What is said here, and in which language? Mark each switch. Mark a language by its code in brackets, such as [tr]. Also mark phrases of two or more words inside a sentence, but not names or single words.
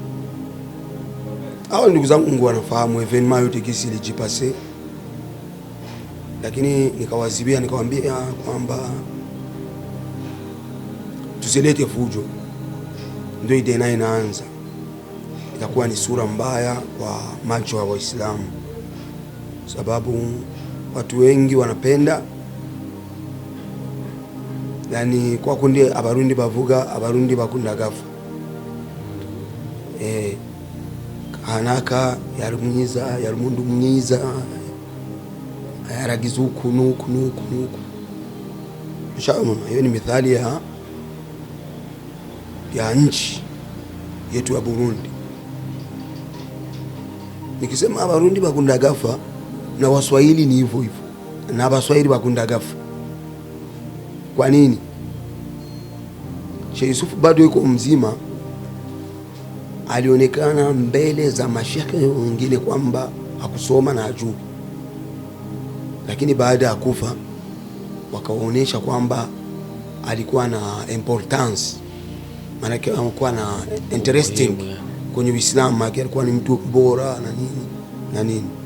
[sw] Hao ndugu zangu Mungu wanafahamu evenement yote kisi ilijipase, lakini nikawazibia, nikamwambia kwamba tusilete fujo. Ndio Idena inaanza, itakuwa ni sura mbaya kwa macho ya Waislamu, sababu watu wengi wanapenda, yani kwa kundi [rn] abarundi bavuga, abarundi bakunda gafa. Kanaka yarumundu mwiza ayaragiza nuku. [sw] Hiyo ni mithali ya nchi yetu ya Burundi. Nikisema [rn] abarundi bakunda gafa, [sw] na Waswahili ni hivyo hivyo, na Waswahili [rn] bakunda gafa. [sw] Kwa nini? Sheikh Yusufu bado yuko mzima, alionekana mbele za mashekhe wengine kwamba hakusoma na ajui, lakini baada ya kufa wakaonyesha kwamba alikuwa na importance, maana alikuwa na interesting kwenye Uislamu, alikuwa ni mtu bora na nini.